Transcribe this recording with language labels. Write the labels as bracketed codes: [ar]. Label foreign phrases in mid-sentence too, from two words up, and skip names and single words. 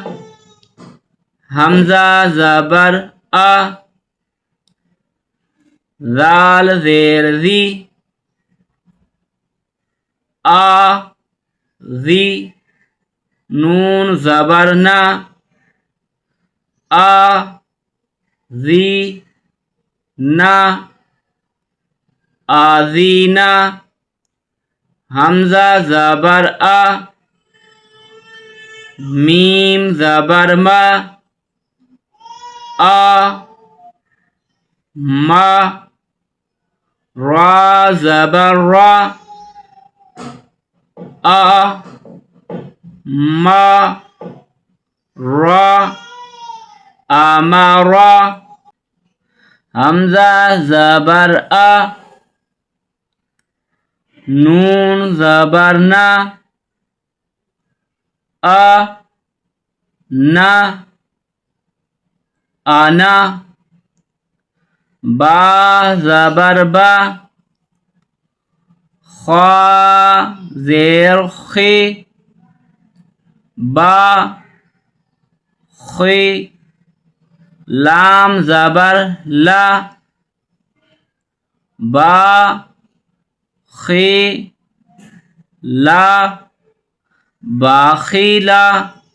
[ur] حمزہ زبر آ، ذال زیر ذی، آ ذی، نون زبر نا، آ ذی نا، آذینا۔ حمزہ زبر آ، میم زبر ما، آ ما، را زبر را، آ ما را، آمارا۔ حمزہ زبر آ، نون زبر نا، آ نا، آنا۔ با زبر با، خا زیر خی، با خی، لام زبر لا، با خی لا، باخیلا۔